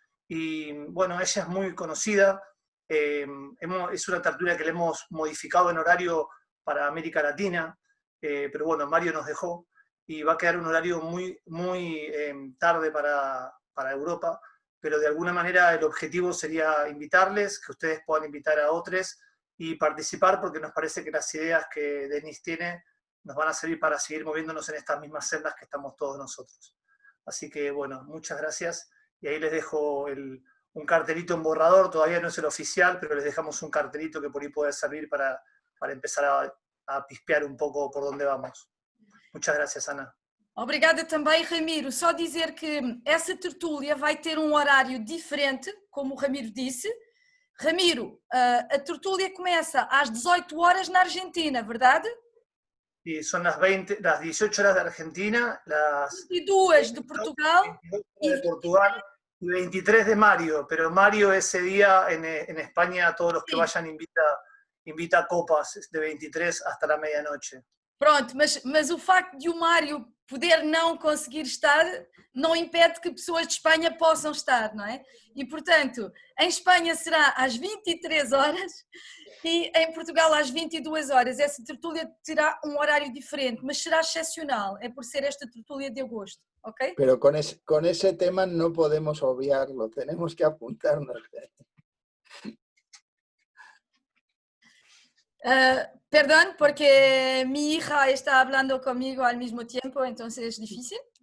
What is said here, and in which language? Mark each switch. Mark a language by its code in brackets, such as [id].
[es] Y bueno, ella es muy conocida, es una tertulia que le hemos modificado en horario para América Latina, pero bueno, Mario nos dejó y va a quedar un horario muy tarde para Europa, pero de alguna manera el objetivo sería invitarles, que ustedes puedan invitar a otros y participar, porque nos parece que las ideas que Denise tiene nos van a servir para seguir moviéndonos en estas mismas sendas que estamos todos nosotros. Así que bueno, muchas gracias, y ahí les dejo un cartelito en borrador, todavía no es el oficial, pero les dejamos un cartelito que por ahí puede servir para empezar a pispear un poco por dónde vamos. Muchas gracias, Ana. [pt] Obrigada também, Ramiro. Só dizer que essa tertúlia vai ter um horário diferente, como o Ramiro disse. Ramiro, a tertúlia começa às 18 horas na Argentina, verdade? [es] Y son las 18 horas de Argentina, las 22 de Portugal. 22 de Portugal y 23 de Mario, pero Mario ese día en España a todos los que vayan invita copas de 23 hasta la medianoche. [pt] Pronto, mas o facto de o Mário poder não conseguir estar não impede que pessoas de Espanha possam estar, não é? E, portanto, em Espanha será às 23 horas e em Portugal às 22 horas. Essa tertúlia terá um horário diferente, mas será excepcional, é por ser esta tertúlia de agosto, ok? [es] Pero con ese tema no podemos obviarlo, tenemos que apuntarnos. Perdón, porque mi hija está hablando conmigo al mismo tiempo, entonces es difícil.